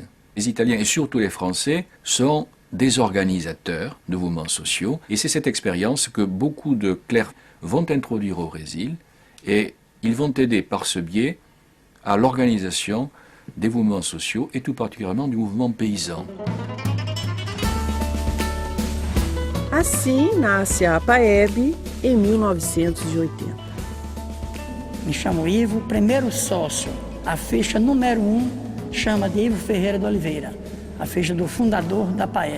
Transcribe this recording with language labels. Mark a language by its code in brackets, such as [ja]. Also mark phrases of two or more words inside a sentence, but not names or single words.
[fr] Les Italiens et surtout les Français sont des organisateurs de mouvements sociaux, et c'est cette expérience que beaucoup de clercs vont introduire au Brésil, et ils vont aider par ce biais à l'organisation des mouvements sociaux, et tout particulièrement du mouvement paysan. [pt] Assim nasce a APAEB em 1980. Me chamo Ivo, primeiro sócio. A ficha número 1 chama de Ivo Ferreira de Oliveira, a ficha do fundador da APAEB.